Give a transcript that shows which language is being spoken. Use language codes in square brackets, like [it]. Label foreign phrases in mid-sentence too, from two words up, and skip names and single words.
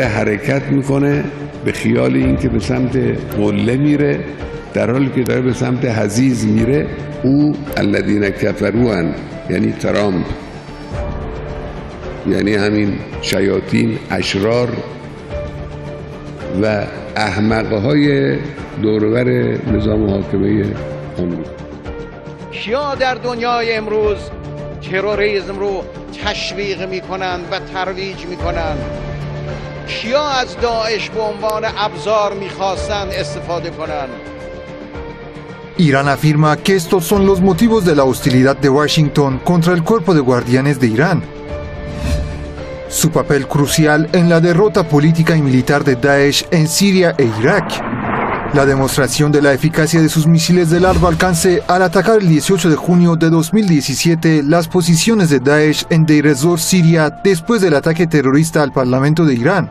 [fa] حرکت میکنه به خیال اینکه به سمت قله میره، در حالی که داره به سمت حضیض میره، [ar] او الذین کفروا، [fa] یعنی ترامپ، یعنی همین شیاطین، اشرار و احمقهای دورور نظام حاکمه آمریکا. کیا در دنیای امروز تروریسم رو تشویق میکنند و ترویج میکنند؟ کیا از داعش به عنوان ابزار میخواستند استفاده کنند؟ [es] Irán afirma que estos son los motivos de la hostilidad de Washington contra el cuerpo de guardianes de Irán. Su papel crucial en la derrota política y militar de Daesh en Siria e Irak. La demostración de la eficacia de sus misiles de largo alcance al atacar el 18 de junio de 2017 las posiciones de Daesh en Deir ez-Zor, Siria, después del ataque terrorista al Parlamento de Irán.